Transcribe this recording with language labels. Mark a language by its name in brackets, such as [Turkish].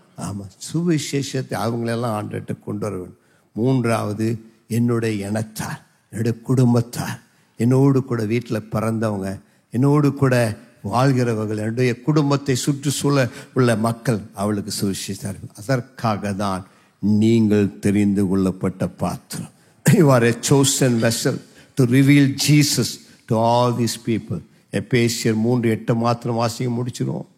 [Tamil] ஆமா, சுவிசேஷத்தை அவங்களெல்லாம் ஆண்டுகிட்ட கொண்டு வர வேண்டும். 3வது என்னுடைய இனத்தார், என்னுடைய குடும்பத்தார், என்னோடு கூட வீட்டில் பிறந்தவங்க, என்னோடு கூட வாழ்கிறவர்கள், என்னுடைய குடும்பத்தை சுற்றுச்சூழ உள்ள மக்கள், அவளுக்கு சுவிசேஷம். அதற்காக தான் நீங்கள் தெரிந்து கொள்ளப்பட்ட பாத்திரம். [English] You are a chosen vessel to reveal Jesus to all these people. [Tamil] எபேசியர் 3:8 மாத்திரம் வாசிக்க முடிச்சிரும்.